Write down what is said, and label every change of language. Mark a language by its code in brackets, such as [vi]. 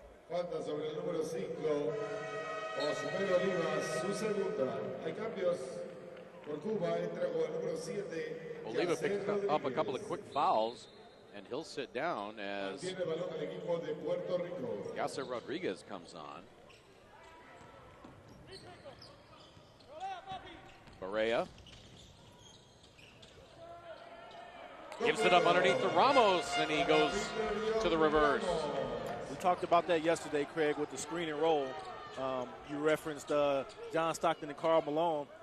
[es] Falta sobre el número 5, Osmero Olivas, su segunda. Hay cambios por Cuba, entra con el número 7. [en] Oliva picked up a couple of quick fouls, and he'll sit down as [es] Tiene el balón el equipo de Puerto Rico. [en] Yasser Rodriguez comes on. Correa gives it up underneath to Ramos, and he goes to the reverse. We talked about that yesterday, Craig, with the screen and roll. You referenced John Stockton and Karl Malone.